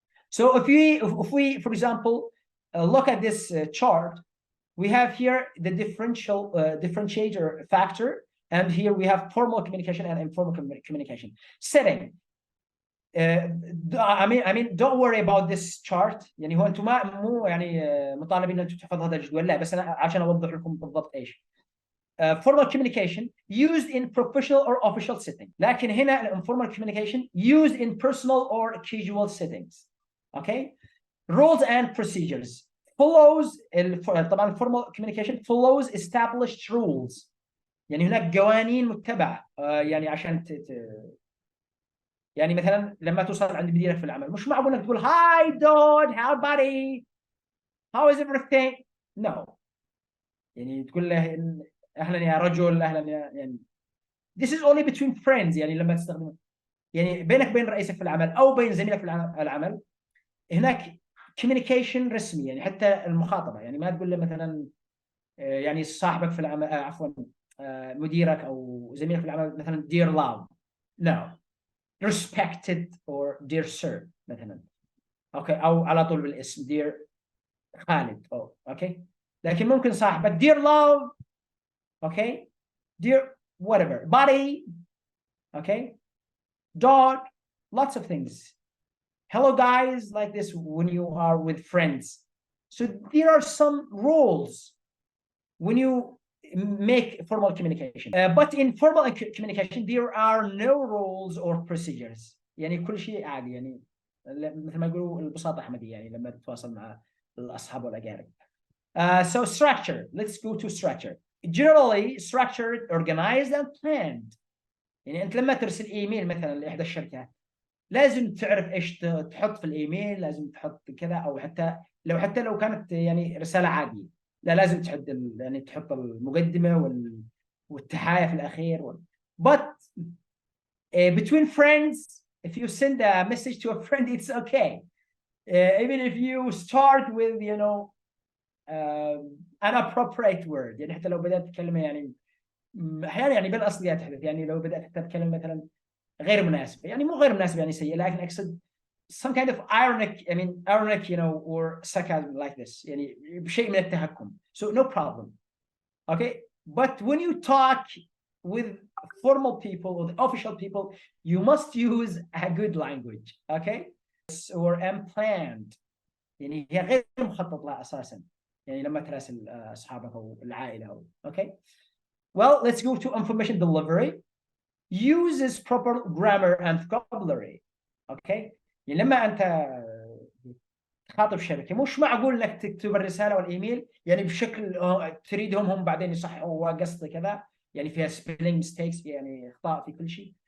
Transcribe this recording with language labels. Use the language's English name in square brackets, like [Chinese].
[English] So if we, for example, look at this chart, we have here the differentiator factor, and here we have formal communication and informal communication. Setting. I mean, don't worry about this chart. [Arabic] يعني هو أنتم مو يعني مطالبين أن تحفظوا هذا الجدول، لا، بس أنا عشان أوضح لكم بالضبط إيش. [English] Formal communication used in professional or official setting. [Arabic] لكن هنا [English] informal communication used in personal or casual settings. Okay. Rules and procedures follows [Arabic] طبعا [English] formal communication follows established rules. [Arabic] يعني هناك قوانين متبعة يعني عشان يعني مثلا لما توصل عند مديرك في العمل مش معقول انك تقول [English] hi Dad, how buddy, how is everything. No. [Arabic] يعني تقول له اهلا يا رجل، اهلا يا يعني [English] this is only between friends. [Arabic] يعني لما تستخدمه يعني بينك وبين رئيسك في العمل او بين زميلك في العمل هناك communication رسمي. يعني حتى المخاطبه يعني ما تقول له مثلا يعني صاحبك في العمل عفوا مديرك او زميلك في العمل مثلا [English] dear love. No. respected or dear sir [Arabic] مثلا. اوكي، او على طول بالاسم dear خالد. اوكي، لكن ممكن صاحبك [English] dear love. Okay, dear whatever, buddy. Okay, dog, lots of things. Hello guys, like this when you are with friends. So there are some rules when you make formal communication, but in formal communication there are no rules or procedures. [Arabic] يعني كل شيء عادي، يعني مثل ما يقولوا البساطة أحمدية، يعني لما تتواصل مع الأصحاب والأقارب. [English] So structure, let's go to structure. Generally structured, organized and planned. [Arabic] يعني أنت لما ترسل إيميل مثلا لإحدى الشركات لازم تعرف إيش تحط في الإيميل، لازم تحط كذا، أو حتى لو كانت يعني رسالة عادية لا لازم يعني تحط المقدمة والتحايا في الأخير. [English] But between friends, if you send a message to a friend, it's okay. Even if you start with an appropriate word. [Arabic] يعني حتى لو بدأت تكلمة يعني أحيانا يعني بالأصليات تحدث، يعني لو بدأت تتكلم مثلا غير مناسبة، يعني مو غير مناسبة يعني سيئة، لكن أقصد [English] some kind of ironic, or sarcasm like this. [Arabic] يعني بشيء من التهكم. [English] So no problem. Okay, but when you talk with formal people or the official people, you must use a good language. Okay, or unplanned. [Arabic] يعني هي غير مخطط لها أساسا. يعني لما تراسل أصحابك أو العائلة أو. [English] Okay. Well, let's go to information delivery. Uses proper grammar and vocabulary. Okay. [Arabic] يعني لما أنت تخاطب شركة مش معقول انك تكتب الرساله والايميل يعني بشكل تريدهم هم بعدين يصححوا وقصد كذا يعني فيها [English] spelling mistakes [Arabic] يعني اخطاء في كل شيء.